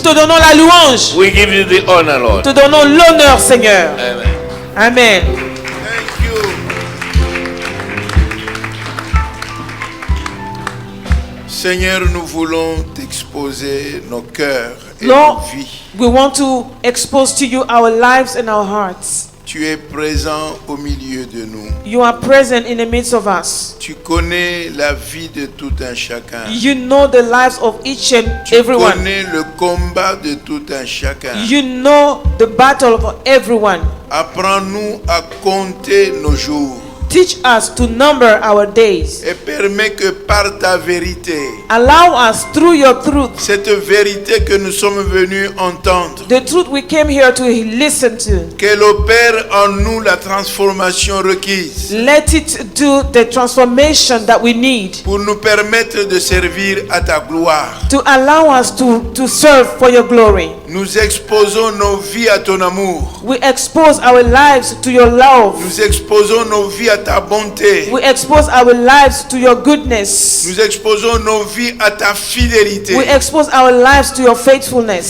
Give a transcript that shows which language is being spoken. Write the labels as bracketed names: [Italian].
[French] te donnons la louange. [English] We give you the honor, [French] Nous [English] Lord. [French] te donnons l'honneur, Seigneur. Amen. Amen. [English] Thank you. [French] Seigneur, nous voulons t'exposer nos cœurs et [English] Lord, [French] nos vies. [English] we want to expose to you our lives and our hearts. [French] Tu es présent au milieu de nous. [English] You are present in the midst of us. [French] Tu connais la vie de tout un chacun. [English] You know the lives of each and [French] Tu [English] everyone. [French] connais le combat de tout un chacun. [English] You know the battle of everyone. [French] Apprends-nous à compter nos jours. [English] Teach us to number our days. [French] et permets que par ta vérité, [English] Allow us through your truth, [French] cette vérité que nous sommes venus entendre, [English] the truth we came here to listen to, [French] qu'elle opère en nous la transformation requise [English] let it do the transformation that we need [French] pour nous permettre de servir à ta gloire. [English] to allow us to serve for your glory. [French] Nous exposons nos vies à ton amour. [English] We expose our lives to your love. [French] Nous exposons nos vies à ta bonté. [English] We expose our lives to your goodness. [French] Nous exposons nos vies à ta fidélité. [English] We expose our lives to your faithfulness.